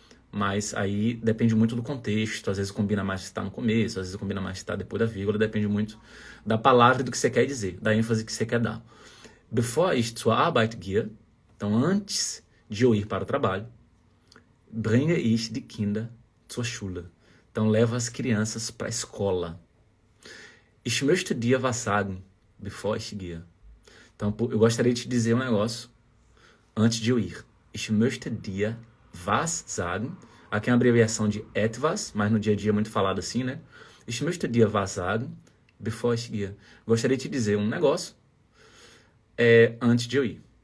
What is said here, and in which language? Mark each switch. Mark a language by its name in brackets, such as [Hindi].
[Portuguese] Mas aí depende muito do contexto, às vezes combina mais se está no começo, às vezes combina mais se está depois da vírgula, depende muito da palavra e do que você quer dizer, da ênfase que você quer dar. [German] Bevor ich zur Arbeit gehe, [Portuguese] então antes de eu ir para o trabalho, [German] bringe ich die Kinder zur Schule. [Portuguese] Então levo as crianças para a escola. [German] Ich möchte dir was sagen, bevor ich gehe. [Portuguese] Então eu gostaria de te dizer um negócio antes de eu ir. [German] Ich möchte dir was sagen. [Portuguese] Aqui é uma abreviação de etwas, mas no dia a dia é muito falado assim, né? [German] Ich möchte dir was sagen, bevor ich gehe. [Portuguese] Gostaria de te dizer um negócio antes de eu ir.